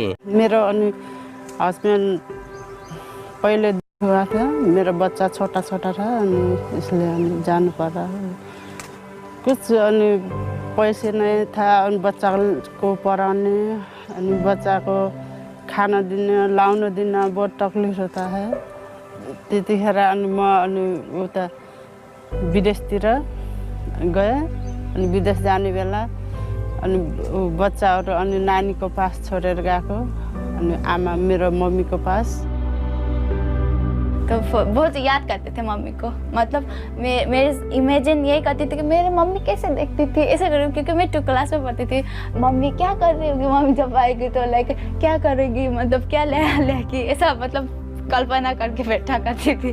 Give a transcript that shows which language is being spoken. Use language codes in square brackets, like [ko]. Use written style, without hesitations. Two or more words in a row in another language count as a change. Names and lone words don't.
[hi] मेरा हस्बैंड पहले हुआ था, मेरा बच्चा छोटा छोटा था, इसलिए जाना पड़ा। कुछ पैसे नहीं था बच्चा को पढ़ाने, बच्चा को खाना देने लाउन देना बहुत तकलीफ होता है। [ne] त्यतिखेर म उता विदेशतिर गए, विदेश जाने बेला बच्चाहरू [hi] नानी को पास [ne] छोडेर गएको, आमा मेरो [hi] मम्मी को पास। तो बहुत याद करते थे मम्मी को, मतलब मेरे इमेजिन यही करती थी कि मेरी मम्मी कैसे देखती थी, ऐसे करूँ, क्योंकि मैं 2 क्लास में पढ़ती थी। मम्मी क्या कर रही होगी, मम्मी जब आएगी तो लाइक क्या करेगी, मतलब क्या लेगी, ऐसा मतलब कल्पना करके बैठा करती थी।